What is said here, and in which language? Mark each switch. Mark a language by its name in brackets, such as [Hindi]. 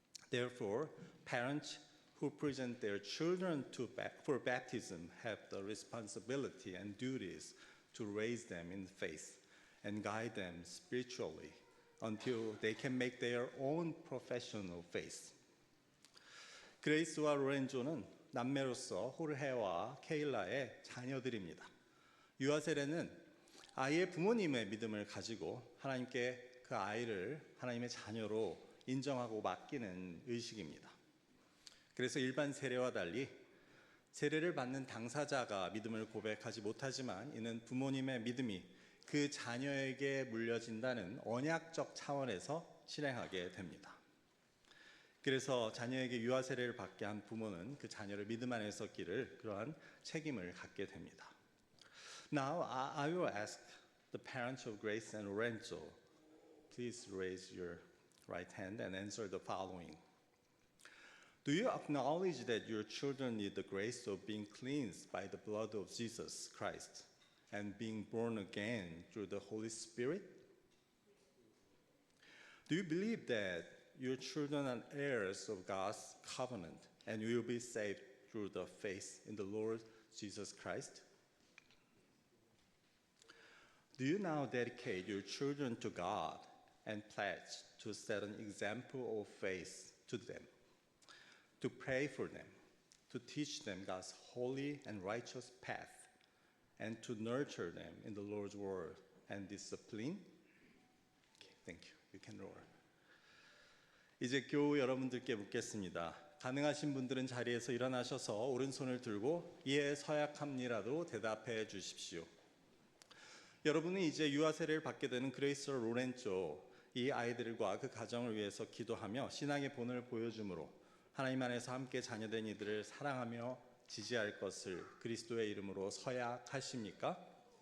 [English] Therefore, parents who present their children for baptism have the responsibility and duties to raise them in faith and guide them spiritually until they can make their own professional faith. [Korean] 그레이스와 로렌조는 남매로서 호르헤와 케일라의 자녀들입니다. 유아 세례는 아이의 부모님의 믿음을 가지고 하나님께 그 아이를 하나님의 자녀로 인정하고 맡기는 의식입니다. 그래서 일반 세례와 달리 세례를 받는 당사자가 믿음을 고백하지 못하지만 이는 부모님의 믿음이 그 자녀에게 물려진다는 언약적 차원에서 실행하게 됩니다. 그래서 자녀에게 유아 세례를 받게 한 부모는 그 자녀를 믿음 안에 섰기를 그러한 책임을 갖게 됩니다. [English] Now I will ask the parents of Grace and Lorenzo, please raise your right hand and answer the following. Do you acknowledge that your children need the grace of being cleansed by the blood of Jesus Christ and being born again through the Holy Spirit? Do you believe that your children are heirs of God's covenant and will be saved through the faith in the Lord Jesus Christ? Do you now dedicate your children to God and pledge to set an example of faith to them, to pray for them, to teach them God's holy and righteous path, and to nurture them in the Lord's word and discipline? Okay, thank you. You can roll. [Korean] 이제 교우 여러분들께 묻겠습니다. 가능하신 분들은 자리에서 일어나셔서 오른손을 들고 예 서약합니다로 대답해 주십시오. 여러분은 이제 유아 세례를 받게 되는 그레이스 로렌조 이 아이들과 그 가정을 위해서 기도하며 신앙의 본을 보여줌으로 하나님 안에서 함께 자녀된 이들을 사랑하며 지지할 것을 그리스도의 이름으로 서약하십니까?